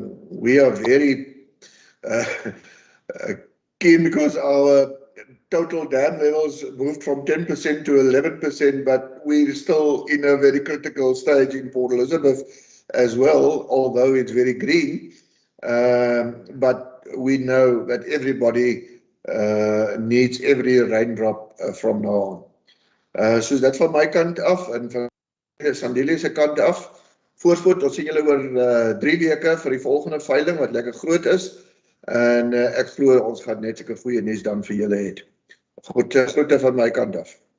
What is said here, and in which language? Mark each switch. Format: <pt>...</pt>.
<en>We are very keen because our total dam levels moved from 10% to 11%, but we're still in a very critical stage in Port Elizabeth as well, although it's very green. But we know that everybody needs every raindrop from now on.</en> <af>So dat van my kant af en van Sandile se kant af. Voorspoed, ons sien julle oor 3 weke vir die volgende veiling wat lekker groot is. En ek glo ons gaan net sulke goeie nuus dan vir julle hê. Goed, groete van my kant af.</af>